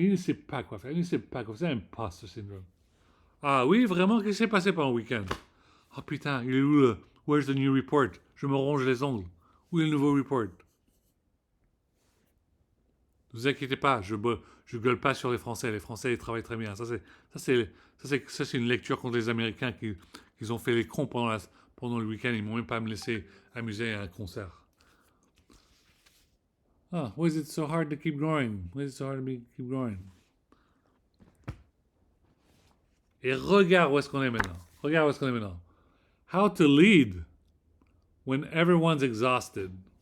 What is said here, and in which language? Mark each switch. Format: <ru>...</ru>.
<fr>Il ne sait pas quoi faire. Il ne sait pas quoi faire. C'est imposter syndrome. Ah oui, vraiment, qu'est-ce qui s'est passé pendant le week-end? Oh putain, il est où le...</fr> <en>Where's the new report?</en> <fr>Je me ronge les ongles. Où est le nouveau report? Ne vous inquiétez pas, je gueule pas sur les Français. Les Français, ils travaillent très bien. Ça, c'est une lecture contre les Américains qui ont fait les cons pendant le week-end. Ils m'ont même pas me laissé amuser à un concert.</fr> <en>Ah, why is it so hard to keep growing? Why is it so hard to keep growing?</en> <fr>Et regarde où est-ce qu'on est maintenant. Regarde où est-ce qu'on est maintenant.</fr> <en>How to lead when everyone's exhausted.</en>